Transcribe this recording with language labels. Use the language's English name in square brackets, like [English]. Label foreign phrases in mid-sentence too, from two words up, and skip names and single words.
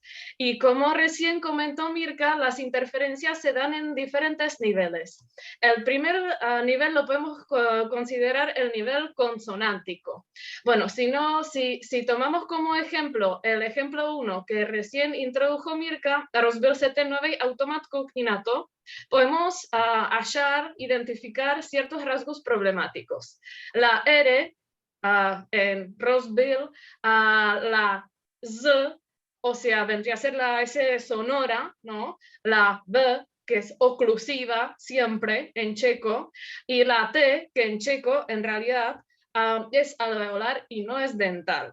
[Spanish] Y como recién comentó Mirka, las interferencias se dan en diferentes niveles. El primer nivel lo podemos considerar el nivel consonántico. Bueno, si tomamos como ejemplo el ejemplo 1 que recién introdujo Mirka, [Czech] rozbil se ten nový automat, koukni na to, [Spanish] podemos identificar ciertos rasgos problemáticos. La R en rozbil, la Z, o sea, vendría a ser la S sonora, ¿no? La B que es oclusiva siempre en checo, y la T, que en checo en realidad es alveolar y no es dental.